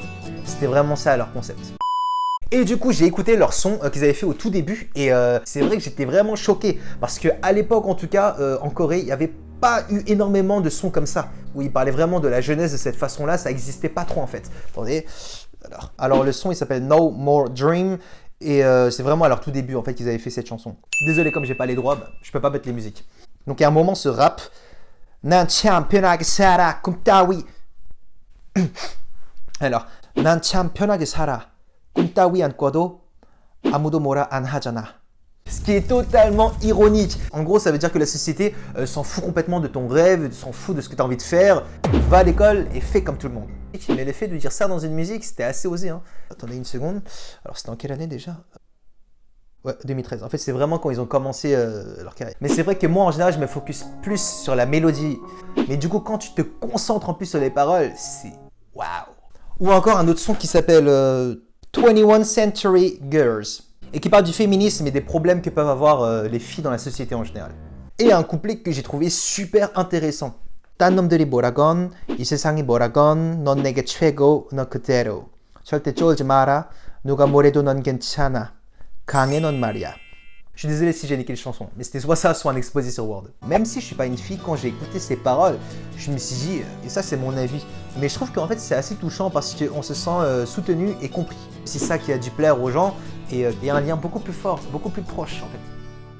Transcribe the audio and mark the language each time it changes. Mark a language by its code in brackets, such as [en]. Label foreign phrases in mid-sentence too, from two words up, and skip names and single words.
[fr] C'était vraiment ça leur concept. Et du coup, j'ai écouté leur son qu'ils avaient fait au tout début et c'est vrai que j'étais vraiment choqué parce qu'à l'époque, en tout cas, en Corée, il n'y avait pas eu énormément de sons comme ça où ils parlaient vraiment de la jeunesse de cette façon-là, ça n'existait pas trop en fait. Attendez, alors le son il s'appelle No More Dream. Et c'est vraiment à leur tout début en fait qu'ils avaient fait cette chanson. Désolé comme j'ai pas les droits, je peux pas mettre les musiques. Donc il y a un moment ce rap. [ko] 난 참 편하게 살아 꿈 따위. Alors 난 참 편하게 살아 꿈 따위 안 꿔도 아무도 뭐라 안 하잖아. [fr] Ce qui est totalement ironique. En gros, ça veut dire que la société s'en fout complètement de ton rêve, s'en fout de ce que tu as envie de faire. Va à l'école et fais comme tout le monde. Mais le fait de dire ça dans une musique, c'était assez osé. Hein. Attendez une seconde. Alors, c'était en quelle année déjà? Ouais, 2013. En fait, c'est vraiment quand ils ont commencé leur carrière. Mais c'est vrai que moi, en général, je me focus plus sur la mélodie. Mais du coup, quand tu te concentres en plus sur les paroles, c'est waouh. Ou encore un autre son qui s'appelle 21 Century Girls. Et qui parle du féminisme et des problèmes que peuvent avoir les filles dans la société en général. Et un couplet que j'ai trouvé super intéressant. [ko] 딴 놈들이 뭐라건 이 세상이 뭐라건 넌 내게 최고 너 그대로 절대 쫄지 마라 누가 뭐래도 넌 괜찮아 강해 넌 말이야. [fr] Je suis désolé si j'ai niqué les chansons, mais c'était soit ça, soit un exposé sur Word. Même si je suis pas une fille, quand j'ai écouté ces paroles, je me suis dit, et ça c'est mon avis, mais je trouve qu'en fait c'est assez touchant parce qu'on se sent soutenu et compris. C'est ça qui a dû plaire aux gens et un lien beaucoup plus fort, beaucoup plus proche en fait.